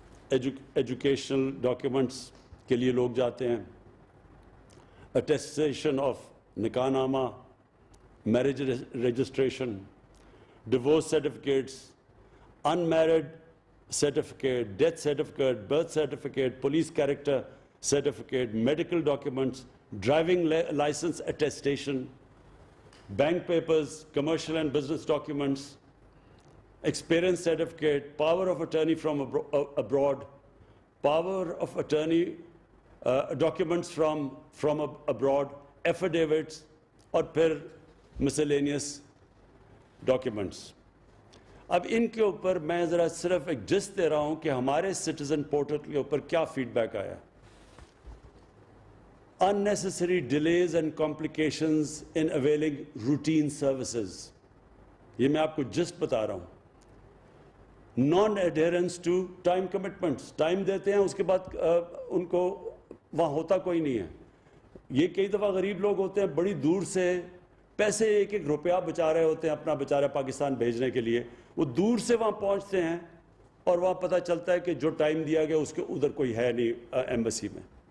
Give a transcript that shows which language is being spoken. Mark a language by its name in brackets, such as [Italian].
[Urdu] Educational documents کے لیے لوگ جاتے ہیں, اٹیسٹیشن آف نکاح نامہ, marriage registration, divorce certificates, [English] unmarried certificate, death certificate, birth certificate, police character certificate, medical documents, driving license attestation, bank papers, commercial and business documents, experience certificate, power of attorney from abroad, power of attorney documents from abroad, affidavits, [Urdu] اور پھر [English] miscellaneous documents. [Urdu] اب ان کے اوپر میں ذرا صرف ایک جست دے رہا ہوں کہ ہمارے سٹیزن پورٹل کے اوپر کیا فیڈ بیک آیا. [English] Unnecessary delays and complications in availing routine services. [Urdu] یہ میں آپ کو جسٹ بتا رہا ہوں. [English] Non-adherence to time commitments. [Urdu] Time دیتے ہیں اس کے بعد ان کو وہاں ہوتا کوئی نہیں ہے. یہ کئی دفعہ غریب لوگ ہوتے ہیں بڑی دور سے پیسے ایک ایک روپیہ بچا رہے ہوتے ہیں اپنا بیچارہ پاکستان بھیجنے کے لیے. وہ دور سے وہاں پہنچتے ہیں اور وہاں پتہ چلتا ہے کہ جو ٹائم دیا گیا اس کے ادھر کوئی ہے نہیں ایمبیسی میں.